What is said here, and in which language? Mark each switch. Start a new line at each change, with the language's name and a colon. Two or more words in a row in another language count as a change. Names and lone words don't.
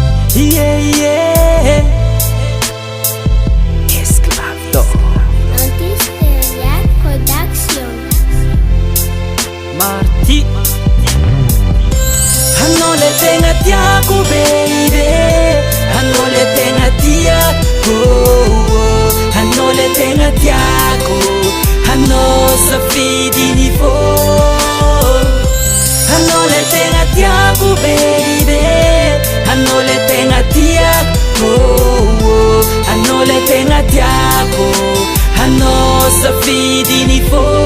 English: Yeah, yeah. Esclavo Anti-Stereotype Production. Marty.
Malagasy: Hanno le tegna tiako baby, hanno le tegna tiako, hanno le tegna tiako, hanno safidi ni fo, hanno le tegna tiako baby, hanno le tegna tiako, hanno le tegna tiako, hanno safidi ni fo